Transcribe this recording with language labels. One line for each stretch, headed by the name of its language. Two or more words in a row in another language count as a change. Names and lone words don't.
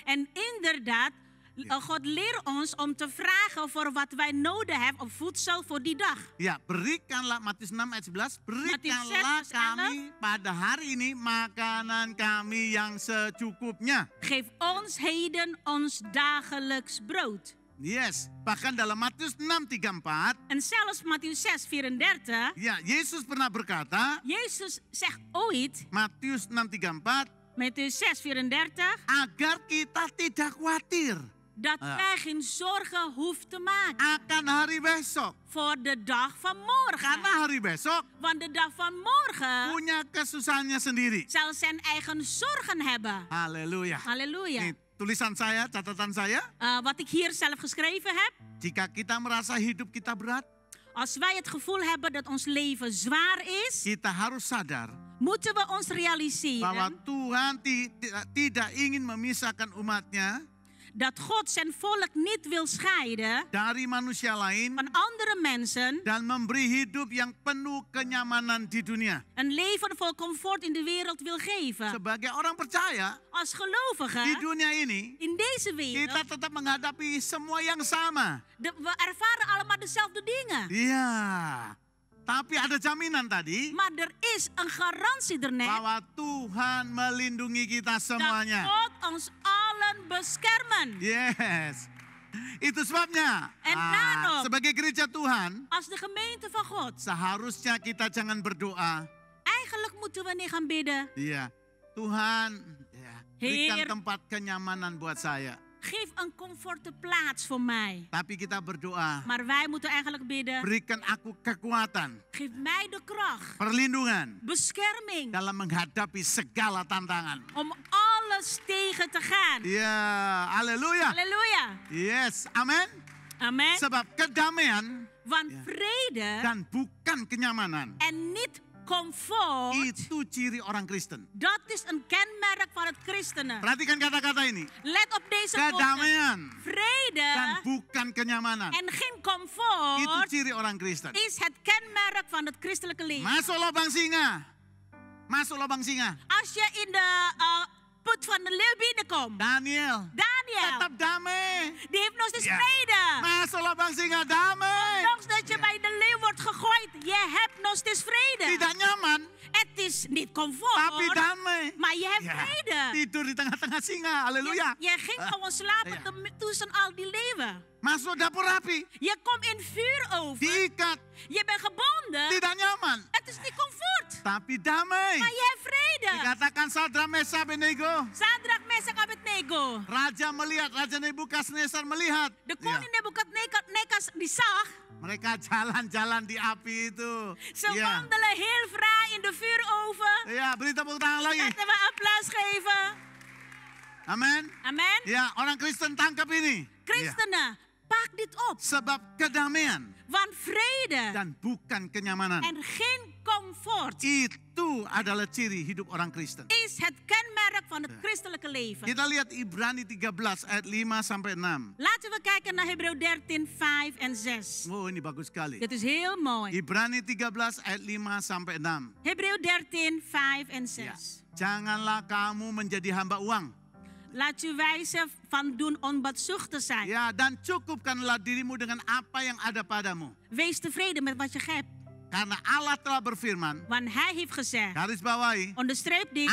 Dutch: En inderdaad, God leert ons om te vragen voor wat wij nodig hebben op voedsel voor die dag.
Indonesian: Ya, berikanlah Matius 6 ayat 11, berikanlah Matius 6 ayat kami pada hari ini makanan kami yang secukupnya.
Dutch: Geef ons heden ons dagelijks brood.
Indonesian: Yes, bahkan dalam Matius 6:34,
Dutch: En zelfs Mattheus 6:34,
Indonesian: ya Yesus pernah berkata,
Dutch: Jezus zegt ooit,
Indonesian: Matius 6:34,
Dutch: Mattheus 6:34,
Indonesian: agar kita tidak khawatir
Dutch: dat wij geen zorgen hoeven te maken
Indonesian: akan hari besok.
Dutch: voor de dag van morgen.
Indonesian: Karena hari besok
Dutch: Want de dag van morgen
Indonesian: punya kesusahannya sendiri.
Dutch: zal zijn eigen zorgen hebben.
Indonesian: Haleluya.
Dutch: Halleluja.
Indonesian: Ini tulisan saya, catatan saya,
Dutch: Wat ik hier zelf geschreven heb.
Indonesian: jika kita merasa hidup kita berat,
Dutch: Als wij het gevoel hebben dat ons leven zwaar is,
Indonesian: kita harus sadar
Dutch: moeten we ons
Indonesian: bahwa
Dutch: realiseren
Indonesian: Tuhan tidak ingin memisahkan umatnya
Dutch: dat God zijn volk niet wil scheiden
Indonesian: dari manusia lain
Dutch: van andere mensen.
Indonesian: dan memberi hidup yang penuh kenyamanan di dunia.
Dutch: Een leven vol comfort in de wereld wil geven.
Indonesian: Sebagai orang percaya
Dutch: Als
Indonesian: di
Dutch: gelovigen
Indonesian: dunia ini,
Dutch: in deze
Indonesian: kita
Dutch: wereld,
Indonesian: tetap menghadapi semua yang sama.
Dutch: we ervaren allemaal dezelfde dingen.
Indonesian: Iya, tapi ada jaminan tadi
Dutch: Maar er is een garantie ernet
Indonesian: bahwa Tuhan melindungi kita
Dutch: dat
Indonesian: semuanya.
Dutch: God ons allen beschermen.
Indonesian: Yes. Itu sebabnya
Dutch: En daarom,
Indonesian: sebagai gereja Tuhan
Dutch: als de gemeente van God,
Indonesian: seharusnya kita jangan berdoa.
Dutch: eigenlijk moeten we niet gaan bidden.
Indonesian: Iya, Tuhan ya, berikan
Dutch: Heer,
Indonesian: tempat kenyamanan buat saya.
Dutch: geef een comforte plaats voor mij.
Indonesian: Tapi kita berdoa,
Dutch: Maar wij moeten eigenlijk bidden.
Indonesian: berikan aku kekuatan,
Dutch: Geef mij de kracht,
Indonesian: perlindungan
Dutch: bescherming,
Indonesian: dalam menghadapi segala tantangan.
Dutch: om alles tegen te gaan.
Indonesian: Iya, haleluya.
Dutch: Halleluja.
Indonesian: Yes, amin.
Dutch: Amen.
Indonesian: Sebab kedamaian
Dutch: Want vrede
Indonesian: dan bukan kenyamanan
Dutch: en niet comfort,
Indonesian: itu ciri orang Kristen.
Dutch: dat is een kenmerk van het christenen.
Indonesian: Perhatikan kata-kata ini.
Dutch: Let op deze woorden.
Indonesian: Kedamaian dan
Dutch: Vrede
Indonesian: bukan kenyamanan.
Dutch: en geen
Indonesian: Itu
Dutch: comfort
Indonesian: ciri orang Kristen.
Dutch: is het kenmerk van het christelijke leven.
Indonesian: Masuk lubang singa. Masuk lubang singa.
Dutch: Als je in de put van de leeuw binnenkomt,
Indonesian: Daniel,
Dutch: Daniel,
Indonesian: tetap damai.
Dutch: die heeft nog steeds Ja. vrede.
Indonesian: Masuk lubang singa damai.
Dutch: Ondanks dat je bij de leeuw wordt gegooid, je hebt nog steeds vrede.
Indonesian: Tidak nyaman,
Dutch: Het is niet comfort,
Indonesian: tapi damai.
Dutch: maar je hebt
Indonesian: Ya,
Dutch: vrede.
Indonesian: tidur di tengah-tengah singa. Haleluya.
Dutch: Je ging gewoon slapen Ja. tussen al die leeuwen.
Indonesian: Masuk dapur api,
Dutch: Je komt in vuuroven.
Indonesian: diikat,
Dutch: Je bent gebonden.
Indonesian: tidak nyaman,
Dutch: Het is niet comfort,
Indonesian: tapi damai.
Dutch: maar je hebt vrede.
Indonesian: Dikatakan Sadrak, Mesak, Abednego.
Dutch: Sadrak, Mesak, Abednego.
Indonesian: Raja melihat, Raja Nebukadnezar melihat.
Dutch: De
Indonesian: Ya,
Dutch: koning Nebukadnezar die zag.
Indonesian: mereka jalan-jalan di api itu.
Dutch: Ze
Indonesian: Ya,
Dutch: wandelen heel vrij in de vuuroven.
Indonesian: ya, beri tepuk tangan lagi.
Dutch: Laten we applaus geven.
Indonesian: Amin.
Dutch: Amen.
Indonesian: Ya, orang Kristen tangkap ini. Ya,
Dutch: Christenen, pak dit op.
Indonesian: sebab kedamaian
Dutch: Want vrede
Indonesian: dan bukan kenyamanan.
Dutch: en geen comfort
Indonesian: Itu adalah ciri hidup orang Kristen.
Dutch: is het kenmerk van het christelijke leven.
Indonesian: Kita lihat Ibrani 13 ayat 5 sampai 6.
Dutch: Laten we kijken naar Hebreeën 13, 5 en 6.
Indonesian: Oh, ini bagus sekali.
Dutch: Dit is heel mooi.
Indonesian: Ibrani 13 ayat 5 sampai 6.
Dutch: Hebreeën 13, 5 en 6.
Indonesian: Ya. Janganlah kamu menjadi hamba uang.
Dutch: Laat u wijzen van doen onbaatzuchtig zijn.
Indonesian: Ya, dan cukupkanlah dirimu dengan apa yang ada padamu.
Dutch: Wees tevreden met wat je hebt.
Indonesian: Karena Allah telah berfirman,
Dutch: Want hij heeft gezegd,
Indonesian: garis bawahi,
Dutch: onderstreep dit,